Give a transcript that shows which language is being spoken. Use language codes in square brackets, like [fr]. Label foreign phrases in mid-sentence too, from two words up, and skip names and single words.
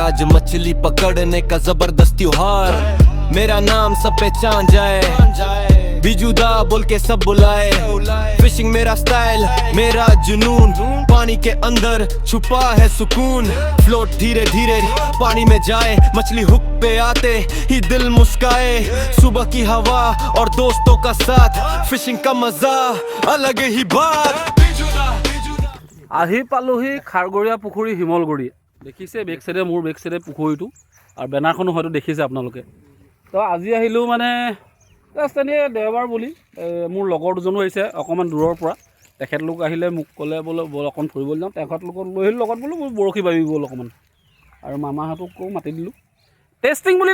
[hi] आज मछली पकड़ने का जबरदस्त त्योहार मेरा नाम सब पहचान जाए बिजुदा बोल के सब बुलाए फिशिंग मेरा स्टाइल मेरा जुनून पानी के अंदर छुपा है सुकून फ्लोट धीरे धीरे पानी में जाए मछली हुक पे आते ही दिल मुस्काए सुबह की हवा और दोस्तों का साथ फिशिंग का मजा अलग ही बात [as] আহি পালোহি খাৰগৰীয়া পুখুৰী শিমলগুৰি দেখিছে [en] back side [as] মোৰ [en] back side [as] পুখুৰীটো আৰু বেনাৰখনো হয়তো দেখিছে আপোনালোকে তো আজি আহিলোঁ মানে জাষ্ট এনেই দেওবাৰ বুলি মোৰ লগৰ দুজনো আহিছে অকণমান দূৰৰ পৰা তেখেতলোক আহিলে মোক ক'লে বোলে বল অকণ ফুৰিবলৈ যাওঁ তেখেতলোকক লৈ আহিলোঁ লগত বোলো বৰশী বাবি গ'ল অকণমান আৰু মামাহঁতকো মাতি দিলোঁ টেষ্টিং বুলি